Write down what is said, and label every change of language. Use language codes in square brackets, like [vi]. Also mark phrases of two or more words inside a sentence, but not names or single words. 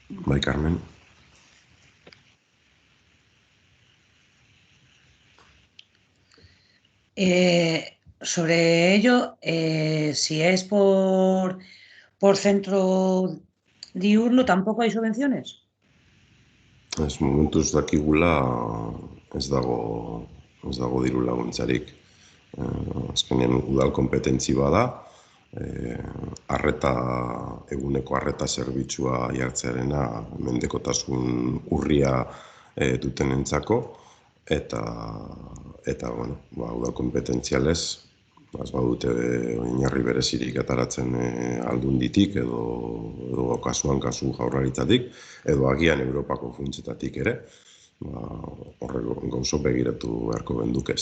[eu] Bai, Carmen. [es] Sobre ello, si es por centro diurno, ¿tampoco hay subvenciones? [eu] Ez momentuz dakigula ez dago diru laguntzarik. Azkenean udal konpetentzi bada, eguneko arreta zerbitzua jartzearena mendekotasun urria dutenentzako, eta bueno, udal konpetentzialez, ez badute oinarri berezirik ataratzen aldunditik edo kasuan kasu jaurlaritzatik, edo agian Europako funtsetatik ere, horrek gauzo begiratu beharko bendukez.